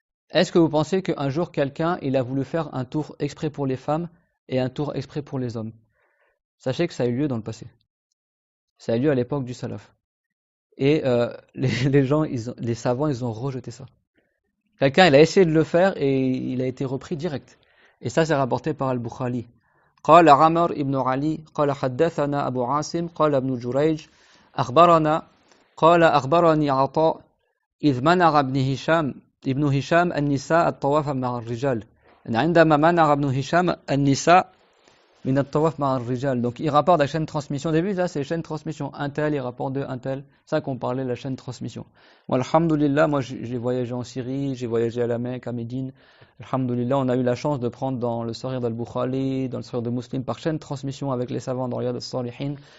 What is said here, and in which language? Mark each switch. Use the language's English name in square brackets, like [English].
[French] Est-ce que vous pensez qu'un jour, quelqu'un, il a voulu faire un tour exprès pour les femmes et un tour exprès pour les hommes? Sachez que ça a eu lieu dans le passé. Ça a eu lieu à l'époque du salaf. Et les gens, les savants, ils ont rejeté ça. Quelqu'un, il a essayé de le faire et il a été repris direct. Et ça, c'est rapporté par Al-Bukhari. [Arabic] قال عمر ابن علي قال حدثنا أبو عاصم قال ابن جريج أخبرني عطاء إذ منع ابن هشام النساء الطواف مع الرجال. عندما منع ابن هشام النساء من الطواف مع الرجال. [French] Donc il rapporte la chaîne de transmission. Au début, là, c'est la chaîne de transmission. Un tel, il rapporte de un tel. C'est ça qu'on parlait de la chaîne de transmission. Moi, alhamdoulilah, j'ai voyagé en Syrie, j'ai voyagé à la Mecque, à Médine. Alhamdoulilah, on a eu la chance de prendre dans le Sahih d'Al-Bukhari, dans le Sahih de Muslim, par chaîne de transmission avec les savants dans Riyad al-Salihin.